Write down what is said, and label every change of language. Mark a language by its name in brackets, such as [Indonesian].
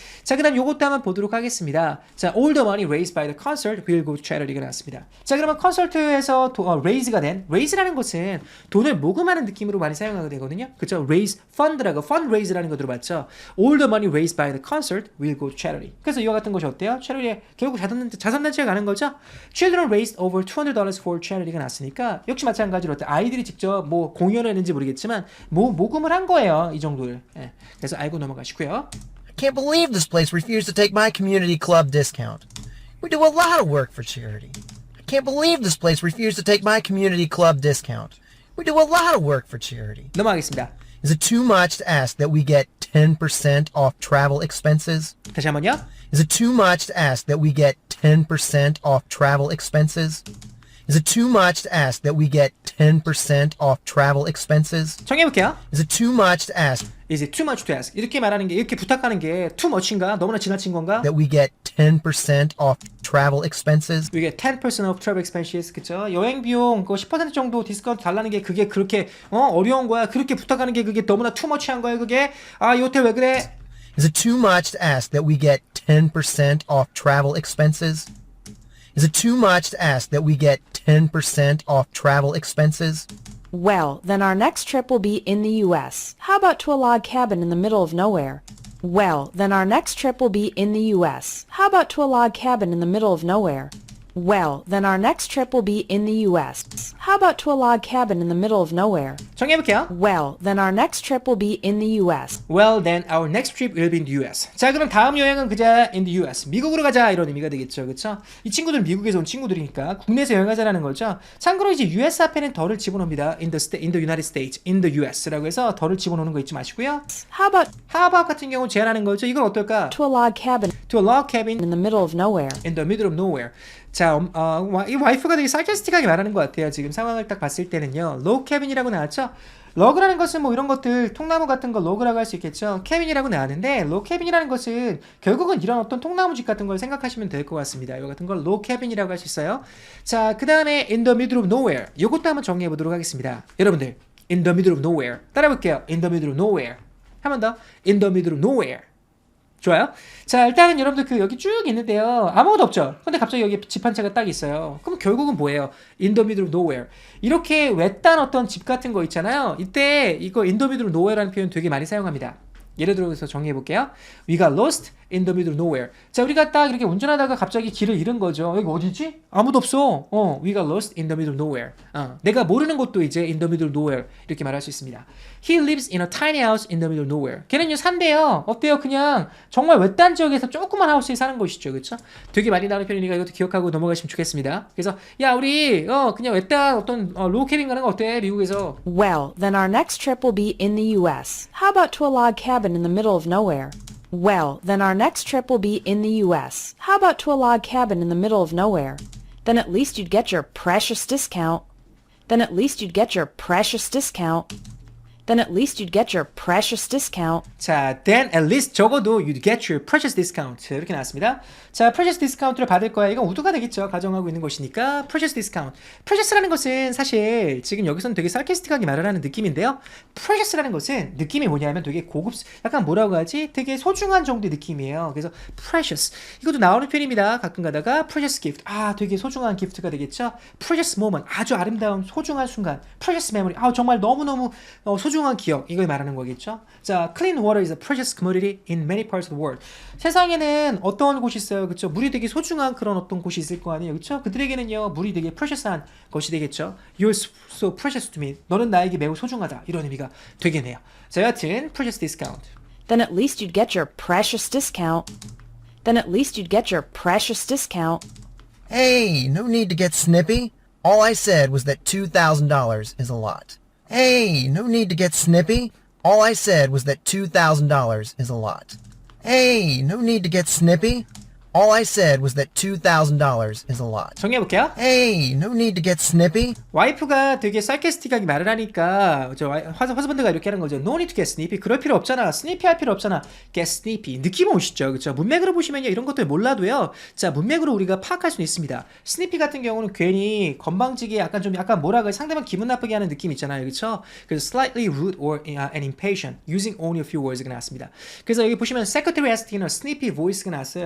[Korean] 자, 그 다음 요것도 한번 보도록 하겠습니다. [English] 자, all the money raised by the concert will go to charity가 [Korean] 나왔습니다. 자, 그러면 콘서트에서 raise라는 것은 돈을 모금하는 느낌으로 많이 사용하게 되거든요. 그쵸? raise fund라고 fundraise라는 거 들어봤죠. [English] all the money raised by the concert will go to charity. [Korean] 그래서 이와 같은 것이 어때요? charity에 결국 자선단체가 가는 거죠. [English] Children raised over $200 for charity [Korean] 가 나왔으니까 역시 마찬가지로 아이들이 직접 공연을 했는지 모르겠지만 모금을 한 거예요. 이 정도를. 예. 그래서 알고 넘어가시고요. [English] I can't believe this place refused to take my community club discount. We do a lot of work for charity. I can't believe this place refused to take my community club discount. We do a lot of work for charity. [Korean] 넘어가겠습니다. [English] Is it too much to ask that we get 10% off travel expenses? [Korean] 다시 한번요. [English] Is it too much to ask that we get 10% off travel expenses? Is it too much to ask that we get 10% off travel expenses? [Korean] 정해볼게요. [English] Is it too much to ask Is it too much to ask? [Korean] 이렇게 말하는 게, 이렇게 부탁하는 게 too much인가? 너무나 지나친 건가? [English] that we get 10% off travel expenses? 이게 10% off travel expenses, [Korean] 그쵸? 여행 비용 그거 10% 정도 디스카운트 달라는 게 그게 그렇게 어려운 거야? 그렇게 부탁하는 게 그게 너무나 too much한 거야? 그게 아, 이 호텔 왜 그래? [English] Is it too much to ask that we get 10% off travel expenses? Is it too much to ask that we get 10% off travel expenses? Well, then our next trip will be in the U.S. How about to a log cabin in the middle of nowhere? Well, then our next trip will be in the U.S. How about to a log cabin in the middle of nowhere? Well, then our next trip will be in the U.S. How about to a log cabin in the middle of nowhere? [Korean] 정해볼게요. [English] Well, then our next trip will be in the U.S. Well, then our next trip will be in the US. [Korean] 자, 그럼 다음 여행은 그자 [English] in the US. [Korean] 미국으로 가자 이런 의미가 되겠죠, 그렇죠? 이 친구들은 미국에서 온 친구들이니까 국내에서 여행하자라는 거죠. 참고로 이제 US 앞에는 더를 집어넣습니다. [English] in the United States, in the US [Korean] 라고 해서 더를 집어넣는 거 잊지 마시고요. [English] How about [Korean] How about 같은 경우 제안하는 거죠. 이건 어떨까? [English] to a log cabin To a log cabin in the middle of nowhere? in the middle of nowhere. [Korean] 자, 이 와이프가 되게 sarcastic하게 말하는 것 같아요. 지금 상황을 딱 봤을 때는요. log cabin이라고 나왔죠. 러그라는 것은 뭐 이런 것들 통나무 같은 거 러그라고 할 수 있겠죠. 캐빈이라고 나왔는데 로 캐빈이라는 것은 결국은 이런 어떤 통나무집 같은 걸 생각하시면 될 것 같습니다. 이 같은 걸 로 캐빈이라고 할 수 있어요. 자, 그 다음에 in the middle of nowhere. 이것도 한번 정리해 보도록 하겠습니다. 여러분들 [English] in the middle of nowhere [Korean] 따라 볼게요. [English] in the middle of nowhere. [Korean] 한 번 더 [English] in the middle of nowhere. [Korean] 좋아요. 자, 일단은 여러분들 그 여기 쭉 있는데요. 아무것도 없죠. 근데 갑자기 여기 집 한 채가 딱 있어요. 그럼 결국은 뭐예요? [English] In the middle of nowhere. [Korean] 이렇게 외딴 어떤 집 같은 거 있잖아요. 이때 이거 [English] in the middle of nowhere [Korean] 라는 표현 되게 많이 사용합니다. 예를 들어서 정리해 볼게요. [English] We got lost in the middle of nowhere. [Korean] 자, 우리가 딱 이렇게 운전하다가 갑자기 길을 잃은 거죠. 여기 어디지? 아무도 없어. [English] We got lost in the middle of nowhere. [Korean] 내가 모르는 곳도 이제 [English] in the middle of nowhere [Korean] 이렇게 말할 수 있습니다. [English] He lives in a tiny house in the middle of nowhere. [Korean] 걔는요 산대요. 어때요? 그냥 정말 외딴 지역에서 조그만 하우스에 사는 것이죠, 그렇죠? 되게 많이 나오는 편이니까 이것도 기억하고 넘어가시면 좋겠습니다. 그래서 야 우리 그냥 외딴 어떤 로우 캐빈 가는 거 어때? 미국에서. [English] Well, then our next trip will be in the U.S. How about to a log cabin in the middle of nowhere? Well, then our next trip will be in the U.S. How about to a log cabin in the middle of nowhere? Then at least you'd get your precious discount. Then at least you'd get your precious discount. Then at least you'd get your precious discount. 자, then at least [Korean] 적어도 [English] you'd get your precious discount [Korean] 이렇게 나왔습니다. 자, precious discount를 받을 거야. 이건 우두가 되겠죠. 가정하고 있는 것이니까 precious discount. precious라는 것은 사실 지금 여기서는 되게 sarcastic하게 말을 하는 느낌인데요. precious라는 것은 느낌이 뭐냐면 되게 고급, 약간 뭐라고 하지? 되게 소중한 정도의 느낌이에요. 그래서 precious. 이것도 나오는 편입니다. 가끔 가다가 precious gift. 아, 되게 소중한 기프트가 되겠죠. [English] precious moment. [Korean] 아주 아름다운 소중한 순간. [English] precious memory. [Korean] 아, 정말 너무너무 소중한 기억. 이걸 말하는 거겠죠. [English] 자, clean water is a precious commodity in many parts of the world. [Korean] 세상에는 어떤 곳이 있어요? 그렇죠? 물이 되게 소중한 그런 어떤 곳이 있을 거 아니에요? 그렇죠? 그들에게는요, 물이 되게 precious한 것이 되겠죠. [English] You're so precious to me. [Korean] 너는 나에게 매우 소중하다. 이런 의미가 되겠네요. 자, 여하튼 precious discount. [English] Then at least you'd get your precious discount. Then at least you'd get your precious discount. Hey, no need to get snippy. All I said was that $2,000 is a lot. Hey, no need to get snippy. All I said was that $2,000 is a lot. Hey, no need to get snippy. All I said was that $2,000 is a lot. [Korean] 정리해볼게요. [English] Hey, no need to get snippy. [Korean] 와이프가 되게 sarcastic하게 말을 하니까 허스밴드가 이렇게 하는 거죠. [English] No need to get snippy. [Korean] 그럴 필요 없잖아. snippy 할 필요 없잖아. get snippy. 느낌 오시죠? 그렇죠? 문맥으로 보시면요. 이런 것들 몰라도요. 자, 문맥으로 우리가 파악할 수는 있습니다. snippy 같은 경우는 괜히 건방지게 약간 뭐라고 해 상대방 기분 나쁘게 하는 느낌 있잖아요. 그렇죠? [English] 그래서 slightly rude or and impatient using only a few words가 [Korean] 나왔습니다. 그래서 여기 보시면 [English] secretary asked in a snippy voice가 [Korean] 나왔어요.